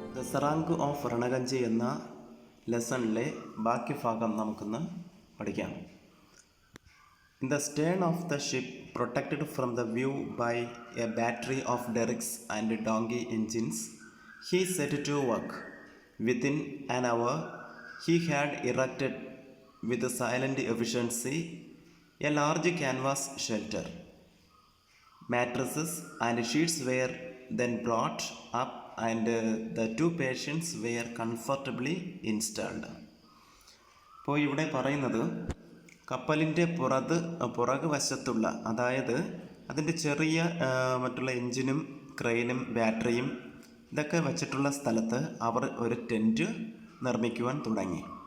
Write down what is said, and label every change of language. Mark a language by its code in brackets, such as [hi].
[ml] സെറാങ്ക് of രണഗഞ്ചി എന്ന ലെസണിലെ ബാക്കി ഭാഗം നമുക്കൊന്ന് പഠിക്കാം. [en] In the stern of the ship, protected from the view by a battery of derricks and donkey engines, he set to work. Within an hour, he had erected with silent efficiency a large canvas shelter. Mattresses and sheets were then brought up and the two patients were comfortably installed. [ml] ഇപ്പോൾ ഇവിടെ പറയുന്നത് കപ്പലിൻ്റെ പുറകു വശത്തുള്ള, അതായത് അതിൻ്റെ ചെറിയ മറ്റുള്ള എൻജിനും ക്രെയിനും ബാറ്ററിയും ഇതൊക്കെ വച്ചിട്ടുള്ള സ്ഥലത്ത് അവർ ഒരു ടെൻറ്റ് നിർമ്മിക്കുവാൻ തുടങ്ങി.